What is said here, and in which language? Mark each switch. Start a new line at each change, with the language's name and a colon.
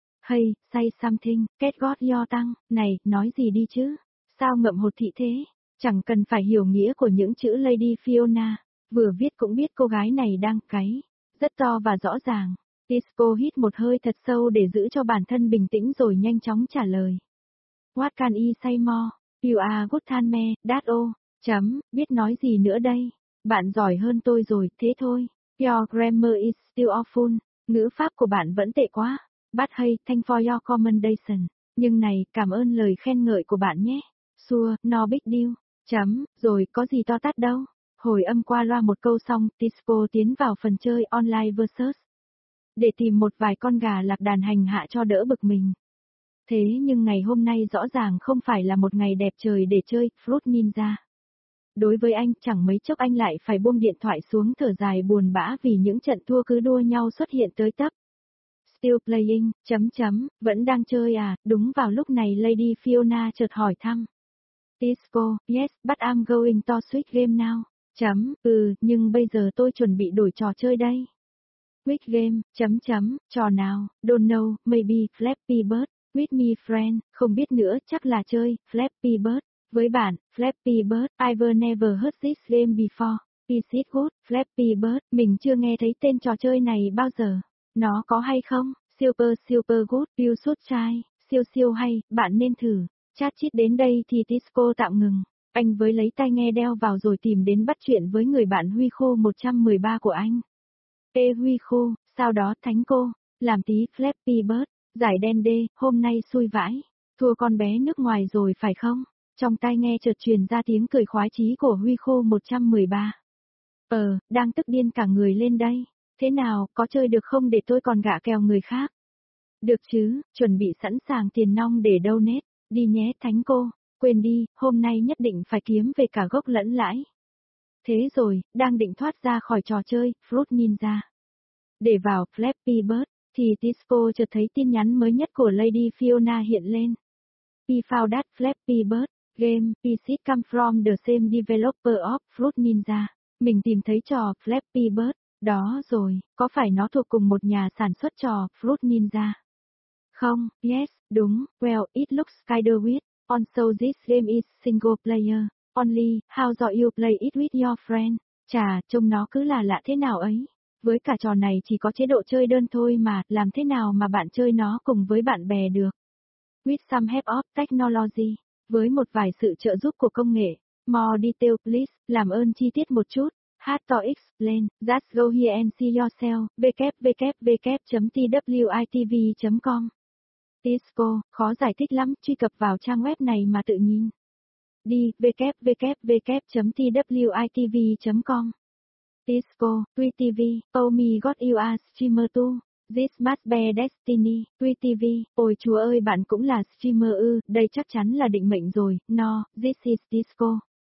English: Hey, say something, get got your tongue,
Vietnamese: này, nói gì đi chứ? Sao ngậm hột thị thế? Chẳng cần phải hiểu nghĩa của những chữ Lady Fiona. Vừa viết cũng biết cô gái này đang cái. Rất to và rõ ràng. Disco hít một hơi thật sâu để giữ cho bản thân bình tĩnh rồi nhanh chóng trả lời.
English: What can I say more? You are good than me, that oh.
Vietnamese: Chấm, biết nói gì nữa đây? Bạn giỏi hơn tôi rồi, thế thôi.
English: Your grammar is still awful.
Vietnamese: Ngữ pháp của bạn vẫn tệ quá.
English: But hey, thank for your commendation.
Vietnamese: Nhưng này, cảm ơn lời khen ngợi của bạn nhé.
English: Sure, no big deal.
Vietnamese: Chấm, rồi có gì to tát đâu. Hồi âm qua loa một câu xong, Disco tiến vào phần chơi online versus. Để tìm một vài con gà lạc đàn hành hạ cho đỡ bực mình. Thế nhưng ngày hôm nay rõ ràng không phải là một ngày đẹp trời để chơi, Fruit Ninja. Đối với anh, chẳng mấy chốc anh lại phải buông điện thoại xuống thở dài buồn bã vì những trận thua cứ đua nhau xuất hiện tới tấp.
English: Still playing,
Vietnamese: chấm chấm, vẫn đang chơi à, đúng vào lúc này Lady Fiona chợt hỏi thăm.
English: Disco, yes, but I'm going to switch game now.
Vietnamese: Chấm, ừ, nhưng bây giờ tôi chuẩn bị đổi trò chơi đây.
English: Switch game,
Vietnamese: chấm chấm, trò nào,
English: don't know, maybe Flappy Bird, with me friend,
Vietnamese: không biết nữa, chắc là chơi, Flappy Bird. Với bạn,
English: Flappy Bird, I've never heard this game before. Is it good,
Vietnamese: Flappy Bird, mình chưa nghe thấy tên trò chơi này bao giờ. Nó có hay không?
English: Super super good, you should try,
Vietnamese: siêu siêu hay, bạn nên thử. Chat chít đến đây thì Disco tạm ngừng. Anh với lấy tai nghe đeo vào rồi tìm đến bắt chuyện với người bạn Huy Khô 113 của anh. Ê Huy Khô, sao đó thánh cô, làm tí Flappy Bird, giải đen đê, hôm nay xui vãi, thua con bé nước ngoài rồi phải không? Trong tai nghe chợt truyền ra tiếng cười khoái chí của Huy Khô 113. Ờ, đang tức điên cả người lên đây. Thế nào, có chơi được không để tôi còn gạ kèo người khác? Được chứ, chuẩn bị sẵn sàng tiền nong để donate, đi nhé thánh cô, quên đi, hôm nay nhất định phải kiếm về cả gốc lẫn lãi. Thế rồi, đang định thoát ra khỏi trò chơi, Fruit Ninja. Để vào Flappy Bird, thì Disco chợt thấy tin nhắn mới nhất của Lady Fiona hiện lên.
English: We found that Flappy Bird, game, PC come from the same developer of Fruit Ninja.
Vietnamese: Mình tìm thấy trò Flappy Bird. Đó rồi, có phải nó thuộc cùng một nhà sản xuất trò Fruit Ninja? Không,
English: yes, đúng, well, it looks kinda weird, also this game is single player, only, how do you play it with your friend?
Vietnamese: Chà, trông nó cứ là lạ thế nào ấy, với cả trò này chỉ có chế độ chơi đơn thôi mà, làm thế nào mà bạn chơi nó cùng với bạn bè được?
English: With some help of technology,
Vietnamese: với một vài sự trợ giúp của công nghệ,
English: more detail please,
Vietnamese: làm ơn chi tiết một chút.
English: Hard to explain, just go here and see yourself, www.twitv.com.
Vietnamese: Disco, khó giải thích lắm, truy cập vào trang web này mà tự nhìn. Đi, www.twitv.com.
English: Disco, WeTV, oh my god you are streamer too, this must be destiny, WeTV,
Vietnamese: ôi chúa ơi bạn cũng là streamer ư, đây chắc chắn là định mệnh rồi,
English: no, this is Disco.